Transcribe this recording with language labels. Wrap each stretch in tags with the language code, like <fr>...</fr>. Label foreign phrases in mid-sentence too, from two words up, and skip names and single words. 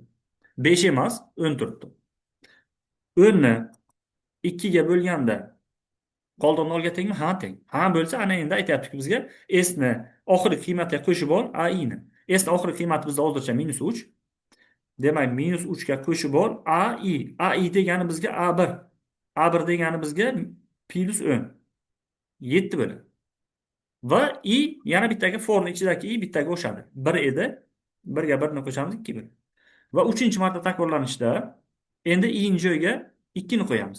<uz>5 emas, 10 turibdi. 10 ni 2 ga bo'lganda qoldi 0 ga tengmi? Ha, teng. Ha bo'lsa, ana endi aytayaptiki bizga s ni oxirgi qiymatiga qo'shib ol a i ni. S ni oxirgi qiymati bizda hozircha -3. Demak, -3 ga qo'shib ol a i. A i degani bizga a1. A1 degani bizga +10. 7 bo'ladi. Va i yana bittaga forni ichidagi i bittaga o'xshadi. 1 edi. 1 ga 1 ni qo'shamiz, 2 bo'ladi. Va 3-chi marta takrorlanishda endi i ni joyiga 2 ni qo'yamiz.</uz>